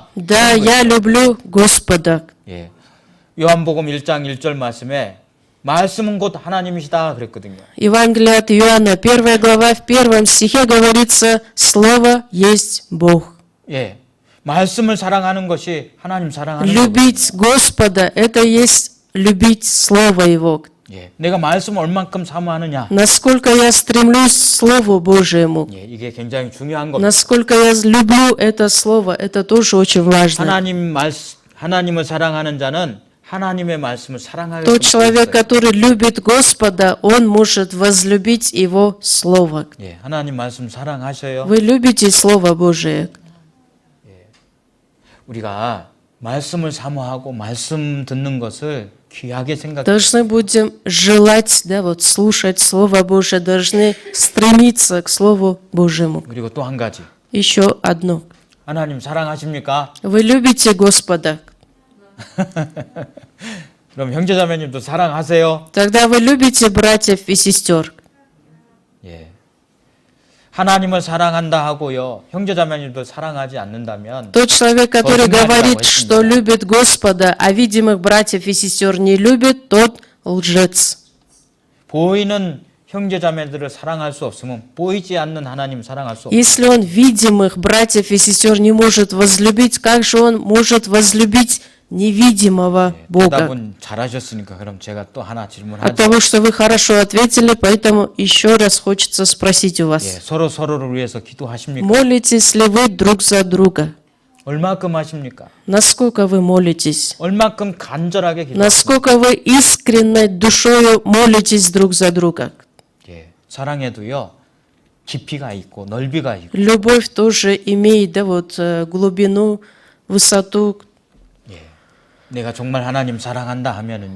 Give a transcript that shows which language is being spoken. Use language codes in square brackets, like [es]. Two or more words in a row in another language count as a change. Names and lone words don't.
[ru] Да, я люблю Господа. [ko] 예. 요한복음 1장 1절 말씀에 말씀은 곧 하나님이시다 그랬거든요. [ru] Евангелие от Иоанна, 1 глава, в 1 стихе говорится, Слово есть Бог. [ko] 예. 말씀을 사랑하는 것이 하나님 사랑하는 거예요. [ru] Любить Господа, это есть любить Слово Его. [ko] 예. 내가 말씀을 얼만큼 사모하느냐. [ru] Насколько я стремлюсь к Слову Божьему, [ko] 예. 이게 굉장히 중요한 겁니다. [ru] насколько я люблю это Слово, это тоже очень важно. [ko] 하나님을 사랑하는 자는 하나님의 말씀을 사랑하게 [ru] Тот человек, [ko] 있어요. [ru] который любит Господа, он может возлюбить Его Слово. [ko] 예. 하나님 말씀 사랑하셔요. [ru] Вы любите Слово Божие? [ko] 우리가 말씀을 사모하고 말씀 듣는 것을 귀하게 생각해요. [ru] Должны будем желать, да, вот слушать Слово Божие, должны стремиться к Слову Божьему. [ko] 그리고 또 한 가지. [ru] Еще одно. [ko] 하나님 사랑하십니까? [ru] Вы любите Господа? [ko] 그럼 형제자매님도 사랑하세요? [ru] Тогда вы любите братьев и сестер. [ko] 예. 하나님을 사랑한다 하고요. 형제자매님도 사랑하지 않는다면 [ru] Тот человек, который [ko] 거짓말이라고 [ru] говорит, [ko] 했습니다. [ru] что любит Господа, а видимых братьев и сестер не любит, тот лжец. [ko] 보이는 형제자매들을 사랑할 수 없으면 보이지 않는 하나님 사랑할 수 없어요. [ru] Если он видимых братьев и сестер не может возлюбить, как же он может возлюбить невидимого Бога? [ko] 대답은 잘하셨으니까 그럼 제가 또 하나 [ru] От [ko] 질문하죠. [ru] того, что вы хорошо ответили, поэтому еще раз хочется спросить у [ko] 예, [ru] вас. [ko] 서로 서로를 위해서 기도하십니까? [ru] Молитесь ли вы друг за друга? [ko] 얼마큼 하십니까? [ru] Насколько вы молитесь? [ko] 얼마큼 간절하게 기도하십니까? [ru] Насколько вы искренной душою молитесь друг за друга? [ko] 예, 사랑에도요 깊이가 있고 넓이가 있고 [ru] Любовь тоже имеет, да, вот глубину, высоту. [ko] 내가 정말 하나님 사랑한다 하면은요.